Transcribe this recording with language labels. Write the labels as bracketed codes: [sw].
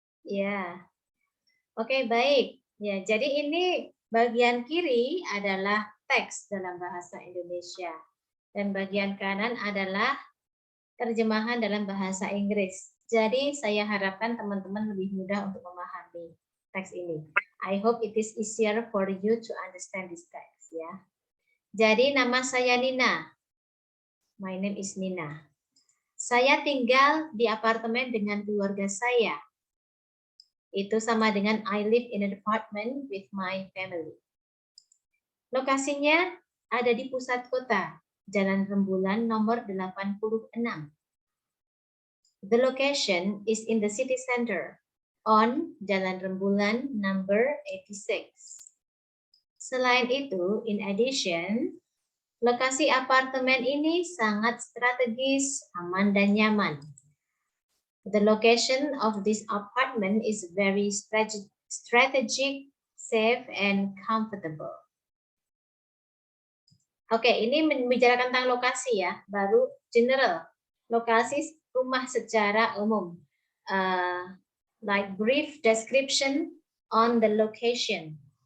[id] Ya. Oke, baik. Ya, jadi ini bagian kiri adalah teks dalam bahasa Indonesia dan bagian kanan adalah terjemahan dalam bahasa Inggris. Jadi saya harapkan teman-teman lebih mudah untuk memahami teks ini. [en] I hope it is easier for you to understand this text ya. [id] Jadi nama saya Nina. [en] My name is Nina. [id] Saya tinggal di apartemen dengan keluarga saya. Itu sama dengan [en] I live in an apartment with my family. [id] Lokasinya ada di pusat kota, Jalan Rembulan nomor 86. [en] The location is in the city center on Jalan Rembulan number 86. [id] Selain itu, [en] in addition, [id] lokasi apartemen ini sangat strategis, aman dan nyaman. [en] The location of this apartment is very strategic, safe, and comfortable. [id] Oke, ini membicarakan tentang lokasi ya, baru general. Lokasi rumah secara umum. [en] like brief description on the location.